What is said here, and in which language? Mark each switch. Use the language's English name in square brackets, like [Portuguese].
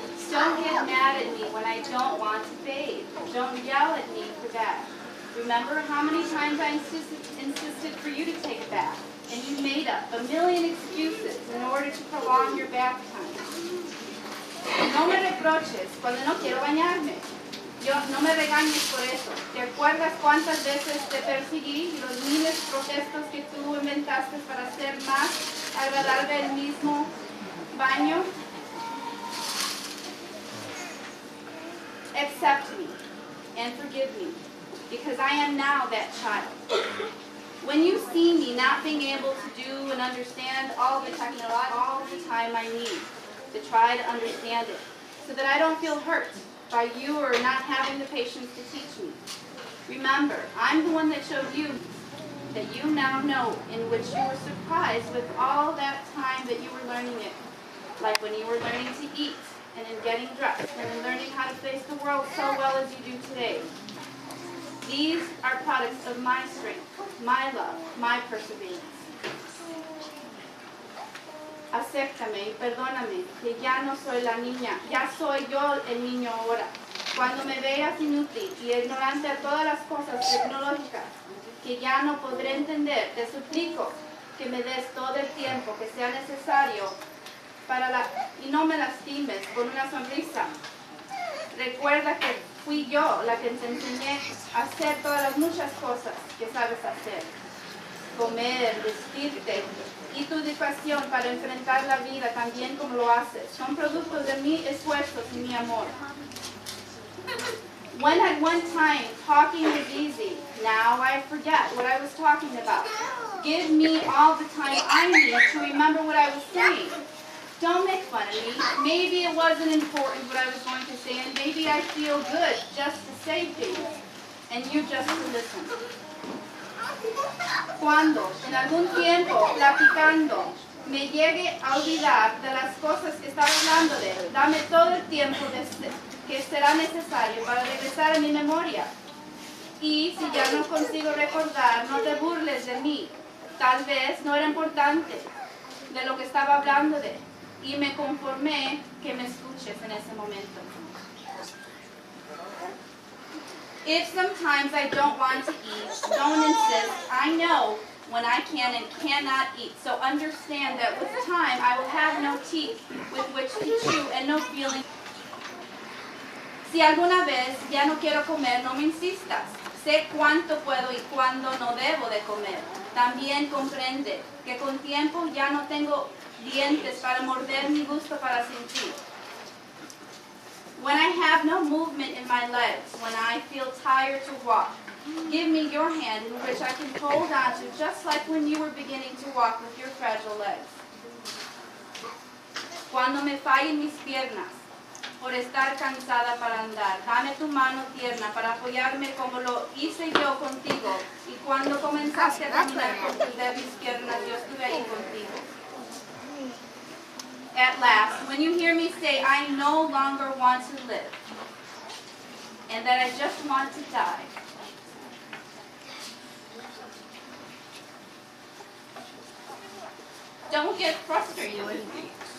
[English] Don't get mad at me when I don't want to bathe. Don't yell at me for that. Remember how many times I insisted for you to take a bath, and you made up a million excuses in order to prolong your bath time. [Spanish] No me reproches cuando no quiero bañarme. No me regañes por eso. ¿Te acuerdas cuántas veces te perseguí y los miles de protestos que tú inventaste para hacer más agradable el mismo baño? [English] Accept me and forgive me, because I am now that child. When you see me not being able to do and understand all the time I need to try to understand it, so that I don't feel hurt by you or not having the patience to teach me. Remember, I'm the one that showed you that you now know, in which you were surprised with all that time that you were learning it, like when you were learning to eat, and in getting dressed, and in learning how to face the world so well as you do today. These are products of my strength, my love, my perseverance. [Spanish] Acéptame y perdóname, que ya no soy la niña, ya soy yo el niño ahora. Cuando me veas inútil y ignorante a todas las cosas tecnológicas, que ya no podré entender, te suplico que me des todo el tiempo que sea necesario y no me lastimes con una sonrisa. Recuerda que fui yo la que te enseñé a hacer todas las muchas cosas que sabes hacer. Comer, vestirte y tu educación para enfrentar la vida también como lo haces. Son productos de mi esfuerzo y mi amor. [English] When at one time talking was easy, now I forget what I was talking about. Give me all the time I need to remember what I was saying. Don't make fun of me. Maybe it wasn't important what I was going to say, and maybe I feel good just to say things, and you just to listen. [Spanish] Cuando, en algún tiempo, platicando, me llegue a olvidar de las cosas que estaba hablando de él, dame todo el tiempo que será necesario para regresar a mi memoria. Y si ya no consigo recordar, no te burles de mí. Tal vez no era importante de lo que estaba hablando de él. Y me conformé que me escuches en ese momento. [English] If sometimes I don't want to eat, don't insist. I know when I can and cannot eat. So understand that with time I will have no teeth with which to chew and no feeling. [Spanish] Si alguna vez ya no quiero comer, no me insistas. Sé cuánto puedo y cuándo no debo de comer. También comprende que con tiempo ya no tengo dientes para morder mi gusto para sentir. [English] When I have no movement in my legs, when I feel tired to walk, give me your hand in which I can hold on to, just like when you were beginning to walk with your fragile legs. [Spanish] Cuando me fallen mis piernas, por estar cansada para andar. Dame tu mano tierna para apoyarme como lo hice yo contigo. Y cuando comenzaste a caminar con tus débiles piernas, yo estuve ahí contigo. [English] At last, when you hear me say, I no longer want to live, and that I just want to die, don't get frustrated with me.